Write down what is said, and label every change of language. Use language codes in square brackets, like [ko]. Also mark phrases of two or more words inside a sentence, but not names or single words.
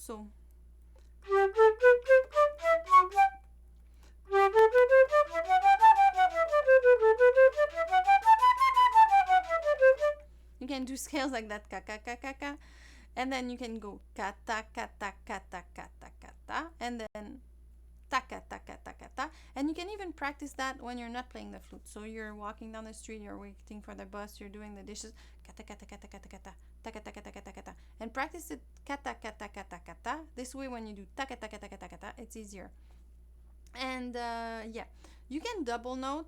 [en] So you can do scales like that, ka ka ka ka ka, and then you can go kata kata kata kata kata, and then taka taka taka ta, and you can even practice that when you're not playing the flute. So you're walking down the street, you're waiting for the bus, you're doing the dishes, kata kata kata kata kata, taka taka taka taka kata, and practice it kata kata kata kata. This way, when you do taka taka taka kata kata, it's easier. And yeah, you can double note.